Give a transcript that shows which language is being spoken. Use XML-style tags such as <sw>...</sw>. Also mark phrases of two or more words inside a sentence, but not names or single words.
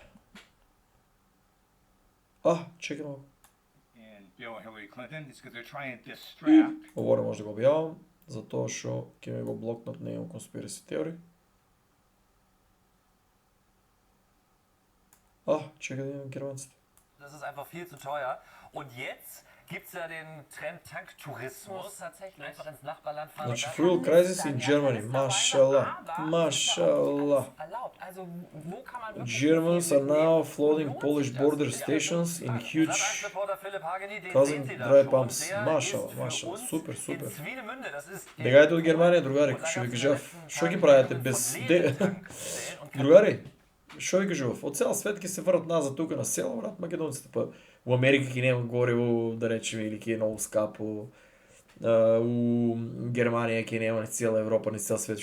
<mk>Чекай малку. Ово не може да го објавам, затоа што ќе ме го блокнат, не имам конспираси теории. Чекай да имам германците.</mk> <de>Das ist einfach viel zu teuer. Und jetzt gibt es ja den Trend Tanktourismus tatsächlich. Einfach ins Nachbarland fahren.</de> <mk>Значи,</mk> <en>fuel crisis in Germany. Mashallah. Germans are now flooding Polish border stations in huge cousin dry pumps. Mashallah.</en> <mk>Супер. Бегајте од Германија, другари, што ви кажав. Што ги правите без... Другари, што ви кажав? Од цел свет ќе се врат назад тука на село, брат, македонците, па у Америка ќе нема гориво, да речеме, или ќе е многу скапо. У Германија ќе нема ни цела Европа, ни цел свет.</mk>